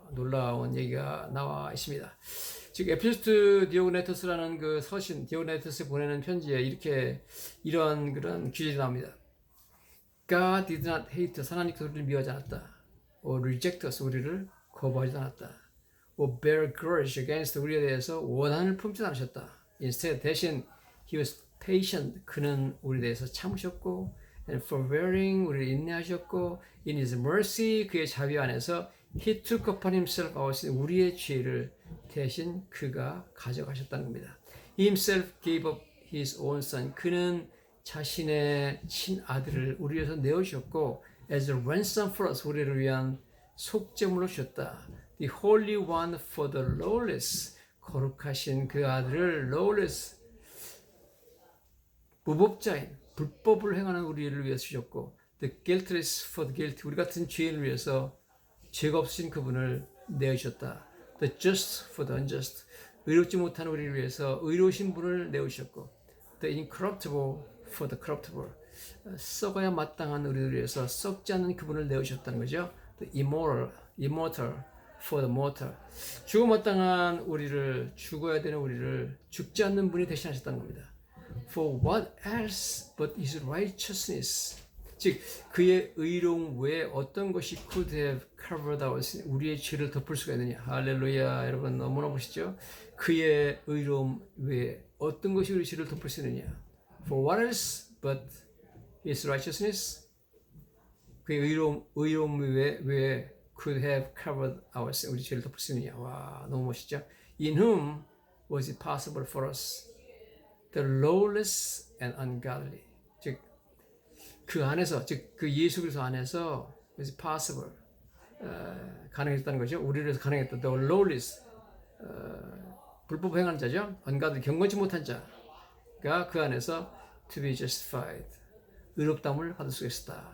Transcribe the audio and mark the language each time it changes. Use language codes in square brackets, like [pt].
[ko] 놀라운 얘기가 나와 있습니다. 즉 에피스트 디오그네토스라는 그 서신, 디오그네토스에 보내는 편지에 이런 그런 규절이 나옵니다. [en] God did not hate us. [ko] 하나님께서 우리를 미워하지 않았다. [en] or reject us. [ko] 우리를 거부하지 않았다. [en] or bear grudge against [ko] 우리에 대해서 원한을 품지 않으셨다. [en] Instead, [ko] 대신 [en] he was patient. [ko] 그는 우리에 대해서 참으셨고, [en] and forbearing [ko] 우리를 인내하셨고, [en] in his mercy [ko] 그의 자비 안에서 [en] he took upon himself our sin. [ko] 우리의 죄를 대신 그가 가져가셨다는 겁니다. [en] He himself gave up his own son. [ko] 그는 자신의 친아들을 우리 위해서 내어주셨고, [en] as a ransom for us. [ko] 우리를 위한 속죄물로 주셨다. [en] The Holy One for the lawless. [ko] 거룩하신 그 아들을 lawless, 무법자인, 불법을 행하는 우리를 위해서 주셨고, [en] the guiltless for the guilty. [ko] 우리 같은 죄인을 위해서 죄가 없으신 그분을 내어주셨다. [en] The just for the unjust. [ko] 의롭지 못한 우리를 위해서 의로우신 분을 내어주셨고, [en] the incorruptible for the corruptible. [ko] 썩어야 마땅한 우리를 위해서 썩지 않는 그분을 내어주셨다는 거죠. [en] The immortal for the mortal. [ko] 죽어 마땅한 우리를, 죽어야 되는 우리를 죽지 않는 분이 대신하셨다는 겁니다. [en] For what else but his righteousness. [ko] 즉 그의 의로움 외에 어떤 것이 [en] could have covered our sin. [ko] 우리의 죄를 덮을 수가 있느냐. 할렐루야. 여러분 너무나 보시죠. 그의 의로움 외에 어떤 것이 우리 죄를 덮을 수 있느냐. [en] For what else but his righteousness. [ko] 그의 의로움 외에 [en] could have covered our sin. [ko] 우리 죄를 덮을 수 있느냐. 와, 너무 멋있죠. [en] In whom was it possible for us, the lawless and ungodly. [ko] 즉 그 안에서, 즉 그 예수 그리스도 안에서 [en] was it possible, [ko] 가능했다는 거죠. 우리를 위해서 가능했다. [en] The lawless, [ko] 불법 행하는 자죠. ungodly, 경건치 못한 자가 그 안에서 [en] to be justified, [ko] 의롭다함을 받을 수 있었다.